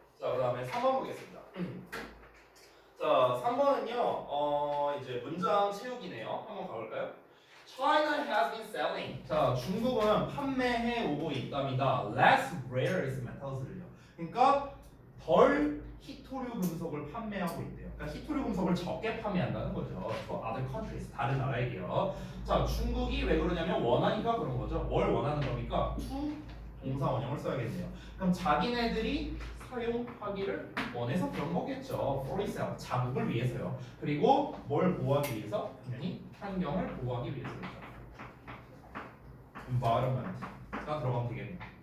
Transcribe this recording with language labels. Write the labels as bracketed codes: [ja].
[ko] 자, 그 다음에 3번 보겠습니다. 자, 3번은요, 이제 문장 채우기네요. 한번 가볼까요? [en] China has been selling. [ko] 자, 중국은 판매해 오고 있답니다. [en] Less rare earth metals [ko] 를요. 그러니까 덜 히토류 금속을 판매하고 있대요. 그러니까 히토류 금속을 적게 판매한다는 거죠. [en] To other countries, [ko] 다른 나라에게요. 자, 중국이 왜 그러냐면 원하니까 그런 거죠. 뭘 원하는 겁니까? to 동사 원형을 써야겠네요. 그럼 자기네들이 사용하기를 원해서 그런 거겠죠. [en] For itself, [ko] 자국을 위해서요. 그리고 뭘 보호하기 위해서? 당연히 환경을 보호하기 위해서겠죠. environment가 들어가면 되겠네요.